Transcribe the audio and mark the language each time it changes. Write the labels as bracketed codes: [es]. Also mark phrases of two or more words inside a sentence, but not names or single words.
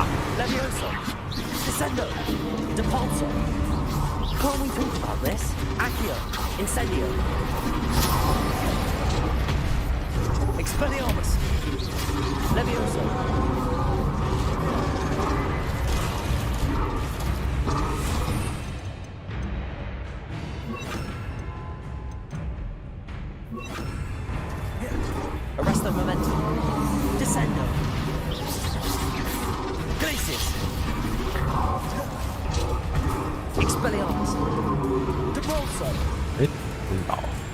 [la] Levioso! Descendo! Repulso! [en] Can't we talk about this? [la] Accio! Incendio! Expelliarmus! Levioso! Arresto momentum. Descendo. Glacius. Expelliarmus. Debrolso. [zh] 哎，晕倒。